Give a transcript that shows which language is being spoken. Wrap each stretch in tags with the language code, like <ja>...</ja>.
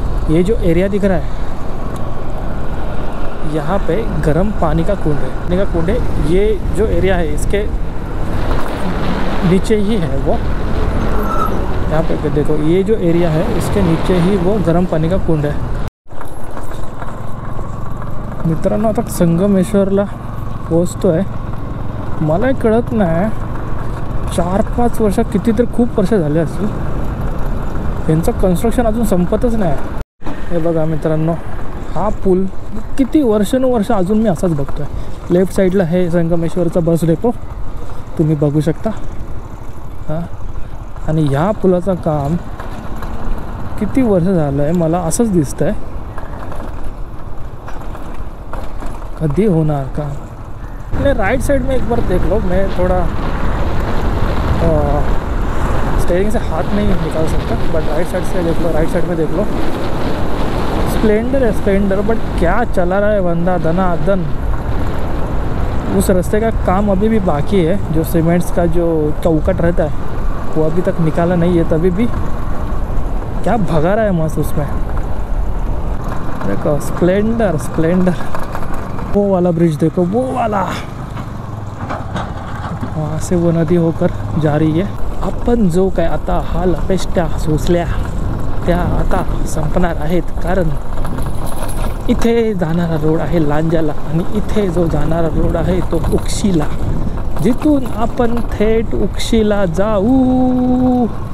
<hi>ये जो एरिया दिख रहा है यहाँ पे गर्म पानी का कुंड है. ये जो एरिया है इसके नीचे ही है वो. यहाँ पे देखो, ये जो एरिया है इसके नीचे ही वो गर्म पानी का कुंड है.</hi> <mr>मित्रांनो, आता संगमेश्वरला पोहोचतो आहे. मला कळत नाही 4-5 वर्ष, कितीतरी खूप वर्ष झाले असतील, यांचं कन्स्ट्रक्शन अजून संपतच नाही. हे बघा मित्रांनो, हा पूल किती वर्षानुवर्ष अजून मी असाच बघतो आहे. लेफ्ट साईडला हे संगमेश्वरचा बस डेपो तुम्ही बघू शकता. हां, आणि ह्या पुलाचं काम किती वर्ष झालं आहे मला असंच दिसतं आहे. कधी होणार का?</mr> <hi>मैं राइट साइड में एक बार देख लो. मैं थोड़ा स्टेयरिंग से हाथ नहीं निकाल सकता, बट राइट साइड से देख लो. राइट साइड में देख लो, स्प्लेंडर है स्प्लेंडर, बट क्या चला रहा है बंदा दनादन. उस रास्ते का काम अभी भी बाकी है. जो सीमेंट्स का जो चौकट रहता है वो अभी तक निकाला नहीं है. तभी भी क्या भगा रहा है मस्त उसमें. देखो स्प्लेंडर स्प्लेंडर, वो वाला ब्रिज देखो, वो वाला, वहाँ से वो नदी होकर जा रही है.</hi> <mr>आपण जो काय आता हा लपेष्ट्या सोसल्या त्या आता संपणार आहेत. कारण इथे जाणारा रोड आहे लांजाला आणि इथे जो जाणारा रोड आहे तो उक्षीला, जिथून आपण थेट उक्षीला जाऊ.</mr>